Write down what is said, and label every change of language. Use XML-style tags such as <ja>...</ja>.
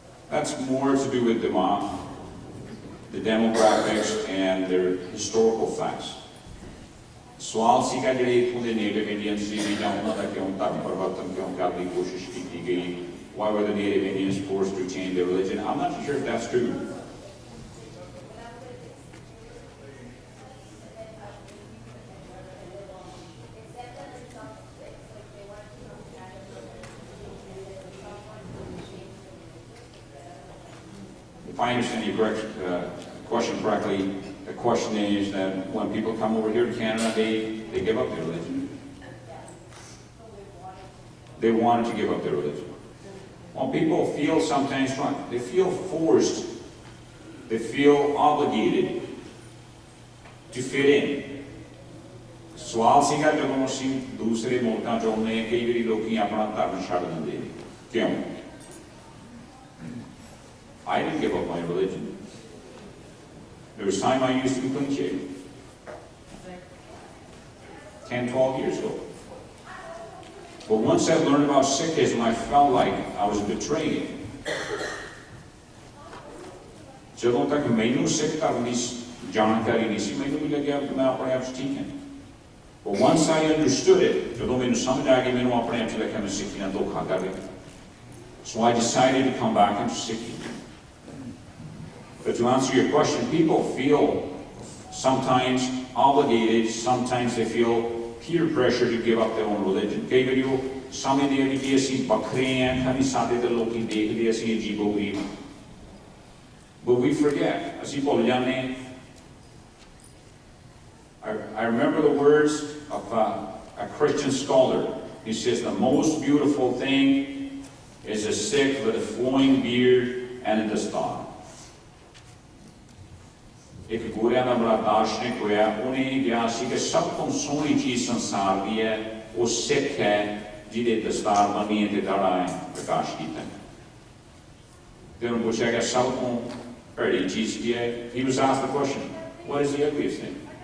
<en>That's more to do with the demographics and their historical facts.</en> <pa>सवाल सीखा ਜਿਹੜੇ ਇਥੋਂ ਦੇ Native Indians ਸੀ ਵੀ ਜਾਂ ਉਹਨਾਂ ਦਾ ਕਿਉਂ ਧਰਮ ਪਰਿਵਰਤਨ ਕਿਉਂ ਕਰਨ ਦੀ ਕੋਸ਼ਿਸ਼ ਕੀਤੀ ਗਈ</pa> <en>Why were the Native Indians forced to change their religion? I'm not sure if that's true. If I understand your question correctly, the question is that when people come over here to Canada, they give up their religion. They wanted to give up their religion. Well, people feel sometimes they feel forced, they feel obligated to fit in.</en> <pa>ਸਵਾਲ ਸੀਗਾ ਜਦੋਂ ਅਸੀਂ ਦੂਸਰੇ ਮੁਲਕਾਂ ਚ ਆਉਂਦੇ ਹਾਂ ਕਈ ਵਾਰੀ ਲੋਕੀ ਆਪਣਾ ਧਰਮ ਛੱਡ ਦਿੰਦੇ ਨੇ ਕਿਉਂ</pa> <en>I didn't give up my religion. There was time I used to be clean shaven. 10, 12 years ago. But once I learned about Sikhism, I felt like I was betraying it.</en> <pa>ਜਦੋਂ ਤੱਕ ਮੈਨੂੰ ਸਿੱਖ ਧਰਮ ਦੀ ਜਾਣਕਾਰੀ ਨਹੀਂ ਸੀ ਮੈਨੂੰ ਵੀ ਲੱਗਿਆ ਕਿ ਮੈਂ ਆਪਣੇ ਆਪ 'ਚ ਠੀਕ ਹਾਂ</pa> <en>But once I understood it,</en> <pa>ਜਦੋਂ ਮੈਨੂੰ ਸਮਝ ਆ ਗਈ ਮੈਨੂੰ ਆਪਣੇ ਆਪ 'ਚ ਲੱਗਿਆ ਮੈਂ ਸਿੱਖੀ ਨਾਲ ਧੋਖਾ ਕਰ ਰਿਹਾ</pa> <en>So I decided to come back into Sikhism. But to answer your question, people feel sometimes obligated, sometimes they feel peer pressure to give up their own religion.</en> <pa>ਕਈ ਵਾਰੀ ਉਹ ਸਮਝਦੇ ਆ ਕਿ ਅਸੀਂ ਵੱਖਰੇ ਹਾਂ ਖਾਲੀ ਸਾਡੇ ਤੇ ਲੋਕੀ ਦੇਖਦੇ ਅਸੀਂ ਅਜੀਬੋ-ਗਰੀਬ</pa> <en>But we forget,</en> <pa>ਅਸੀਂ ਭੁੱਲ ਜਾਂਦੇ ਹਾਂ</pa> <en>I remember the words of a Christian scholar. He says the most beautiful thing is a Sikh with a flowing beard and a dastar.</en> <pa>ਇੱਕ ਗੋਰਿਆਂ ਦਾ ਬੜਾ ਦਾਰਸ਼ਨਿਕ ਹੋਇਆ ਉਹਨੇ ਕਿਹਾ ਸੀ ਕਿ ਸਭ ਤੋਂ ਸੋਹਣੀ ਚੀਜ਼ ਸੰਸਾਰ ਦੀ ਹੈ ਉਹ ਸਿੱਖ ਹੈ ਜਿਹਦੇ ਦਸਤਾਰ ਬੰਨੀ ਹੈ ਤੇ ਦਾੜਾ ਹੈ ਪ੍ਰਕਾਸ਼ ਕੀਤਾ ਤੇ ਉਹਨੂੰ ਪੁੱਛਿਆ ਕਿ ਸਭ ਤੋਂ ਭੈੜੀ ਚੀਜ਼ ਕੀ ਹੈ</pa> <en>He was asked the question, what is the ugliest thing?</en>